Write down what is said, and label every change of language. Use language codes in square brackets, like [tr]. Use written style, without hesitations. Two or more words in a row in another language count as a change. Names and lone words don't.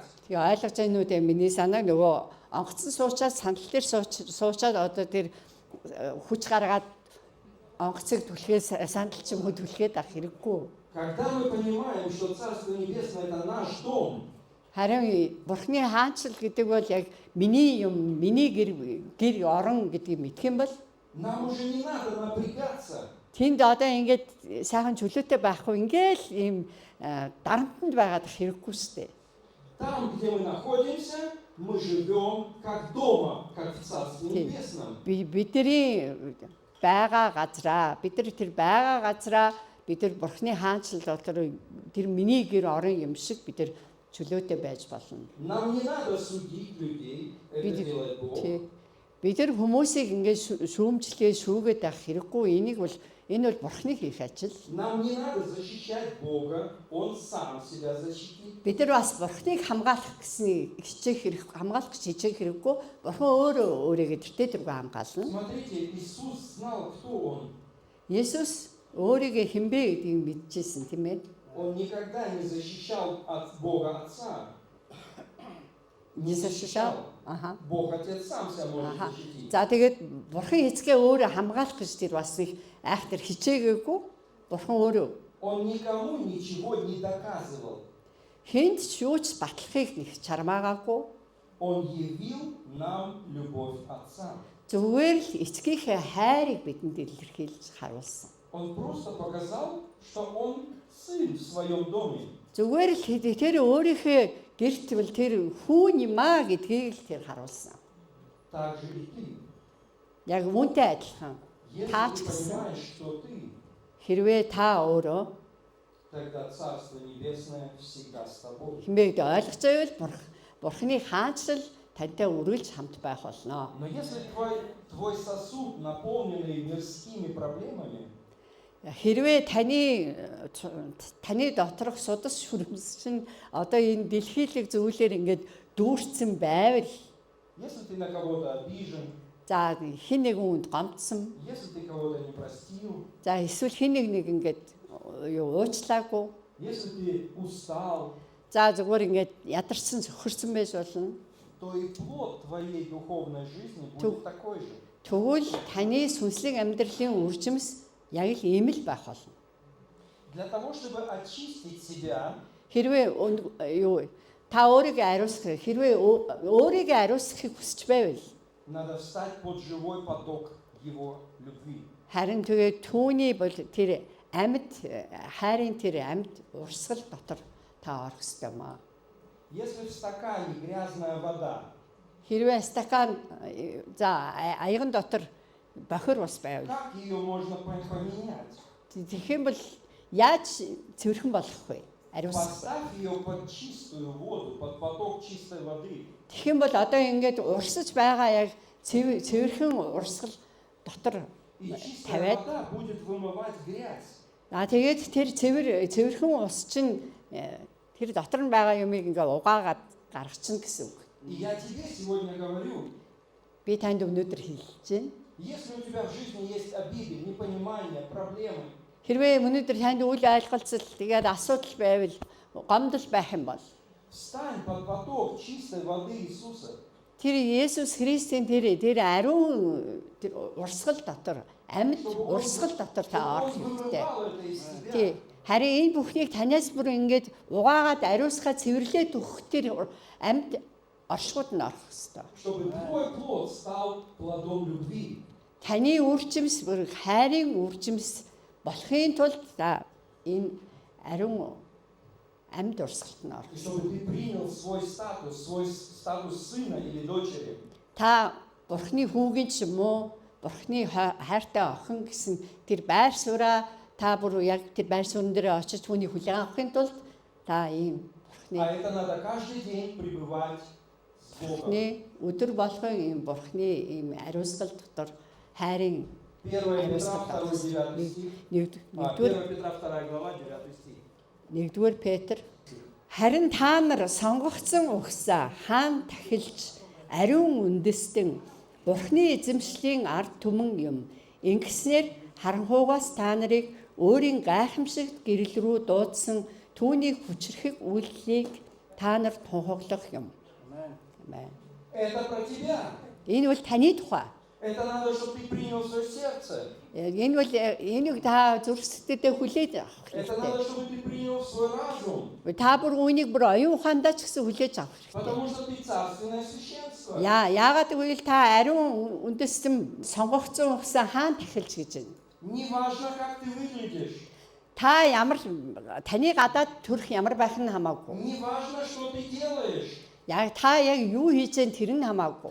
[mn] Тэгээ ойлгож байна уу дээ миний санааг нөгөө онгоцон суучаад сандал дээр суучаад одоо тэр хүч гаргаад онгоцыг түлхээс сандал ч юм уу түлхээд авах хэрэггүй. [ru] Когда мы понимаем, что Царство Небесное – это наш дом, [mn] Харин Бурхны хаанчл гэдэг бол яг миний юм, миний гэр орон гэдгийг мэдэх юм бол [ru] нам уже не надо напрягаться. [mn] тэнд одоо ингээд сайхан чөлөөтэй байхгүй ингээл ийм дарамтанд байгаад хэрэггүй сте. [ru] Там, где мы находимся, мы живем как дома, как в Царстве Небесном. [mn] Бидний байгаа газраа, бид нар тэр байгаа газраа бид нар Бурхны хаанчлал дотор тэр миний гэр орон юм шиг бид нар чөлөөтэй байж болно. [ru] Нам не надо судить людей, это делает Бог. [mn] Бид нар хүмүүсийг ингээд шүүмжлэгээ шүүгээд авах хэрэггүй. Энэ бол Бурхны хийх ажил. [ru] Нам не надо защищать Бога, Он сам себя защитит. [mn] Бид нар бас Бурхныг хамгаалах гэсэн хамгаалах гэж хичээх хэрэггүй. Бурхан өөрөө өөрийгөө тэртээ тэргүй хамгаална. [ru] Смотрите, Иисус знал, кто Он. [mn] Есүс өөрийгөө хинбэ гэдгийг мэдчихсэн тийм ээ. [ru] Он никогда не защищал от Бога Отца. Не защищал. Аха. Бог Отец сам себя может Аха. защитить. [mn] За тэгээд бурхан эцгээ өөрөө хамгаалах гэж тэр бас их айхтар хичээгээгүй. Бурхан өөрөө [ru] Он никому ничего не доказывал. [mn] хэнд ч юу ч батлахыг нэг чармаагаагүй. [ru] Он явил нам любовь Отца. [mn] Зүгээр л эцгийнхээ хайрыг бидэнд илэрхийлж харуулсан. [ru] Он просто показал, что он сын в своем доме. [mn] Зүгээр л тэр өөрийнхөө гэрт бол тэр хүн юм аа гэдгийг л тэр харуулсан. [ru] Так же и ты. [mn] Яг үүнтэй адилхан. [ru] Если [mn] Та [ru] ты [mn] ч гэсэн [ru] понимаешь, что ты, [mn] хэрвээ та өөрөө [ru] тогда Царство Небесное всегда с тобой. [mn] хэмээгд ойлгож байвал бурханы хаанчлал тантай үргэлж хамт байх болно. [ru] Но если твой сосуд, наполненный мирскими проблемами, [mn] Хэрвээ таны доторх судас шүрмс чинь одоо энэ дэлхийлэг зүйлээр ингээд дүүрсэн байвал [ru] если ты на кого-то обижен, [mn] за хин нэг үнд гомдсон, [ru] если ты кого-то не простил, [mn] за эсвэл хин нэг ингээд юу уучлаагүй, [ru] если ты устал, [mn] за зүгээр ингээд ядарсан зөвхөрсөн байж болно. [ru] то и плод твоей духовной жизни будет такой же. [mn] Тэгвэл таны сүнслэг амьдралын үржимс яг л ийм л байх болно. [ru] Для того, чтобы очистить себя, [mn] Хэрвээ юу та өөрийгөө ариусгах, хэрвээ өөрийгөө ариусгахыг хүсч байвал [ru] надо встать под живой поток Его любви. [mn] харин тэгээ түүний бол тэр амьд хайрын тэр амьд урсгал дотор та орох ёстой юм аа. [ru] Если в стакане грязная вода, [mn] Хэрвээ стакан за аяган дотор бохир ус байвал [ru] как ее можно поменять? [mn] тэгэх юм бол яаж цэвэрхэн болох вэ? Ариусгах. [ru] Поставь ее под чистую воду, под поток чистой воды. [mn] Тэгэх юм бол одоо ингээд урсаж байгаа яг цэвэрхэн урсгал дотор [ru] И чистая [mn] тавиад [ru] вода будет вымывать грязь. [mn] тэгээд тэр цэвэрхэн ус чинь тэр дотор нь байгаа юмыг ингээ угаагаад гаргачихна гэсэн үг. [ru] И я тебе сегодня говорю, [mn] Би танд өнөөдөр хэлж байна. [ru] если у тебя в жизни есть обиды, непонимания, проблемы, [mn] Хэрвээ өнөөдөр танд үйл ойлголцол тэгээд асуудал байвал гомдол байх юм бол [ru] встань под поток чистой воды Иисуса. [mn] тэр Есүс Христийн тэр ариун урсгал дотор амьд урсгал дотор та орох [ru] Он [mn] хэрэгтэй. [ru] вымывал это из тебя. [mn] Тий. Харин энэ бүхнийг танаас бүр ингээд угаагаад ариусгаа цэвэрлээд өгөх тэр амьд оршууд нь орох хэрэгтэй. [ru] Чтобы твой плод стал плодом любви. [mn] Таны үржимс бүр хайрын үржимс болохын тулд та энэ ариун амьд урсгалт нь орох. [ru] И чтобы ты принял свой статус сына или дочери. [mn] Та Бурхны хүүгийн ч юм уу, Бурхны хайртай охин гэсэн тэр байр сууриа та бүр яг тэр байр суурин дээр очиж түүний хүлээн авахын тулд та ийм Бурхны [ru] А это надо каждый день пребывать с Богом. [mn] Бурхны өдөр болгон ийм Бурхны ийм ариусгал дотор хайрын [ru] 1 Петра 2, 9 стих. 1 Петра 2 глава 9 стих. [mn] 1-р Петр харин та нар сонгогдсон угсаа хаан тахилж ариун үндэстэн Бурхны эзэмшлийн ард түмэн юм. Ингэснээр харанхуугаас та нарыг өөрийн гайхамшигт гэрэл рүү дуудсан түүний хүчрхэг үйлдэлийг та нарт тунхаглах юм. Амен. [ru] Это про тебя. [mn] Энэ бол таны тухай. [ru] Это надо, чтобы ты принял в свое сердце. [mn] Энэ бол энийг та зүрх сэтгэлдээ хүлээж авах [ru] Это [mn] хэрэгтэй. [ru] надо, чтобы ты принял в свой разум. [mn] Та бүр үүнийг бүр оюун ухаандаа ч гэсэн хүлээж авах хэрэгтэй. [ru] Потому что ты царственное священство. [mn] Яагаад гэвэл та ариун үндэстэн сонгогдсон угсаа хаан тахилж гэж байна. [ru] Неважно, как ты выглядишь. [mn] Та ямар таны гадаад төрх ямар байх нь хамаагүй. [ru] Неважно, что ты делаешь. [mn] Яг та яг юу хийж байгаа тэр нь хамаагүй.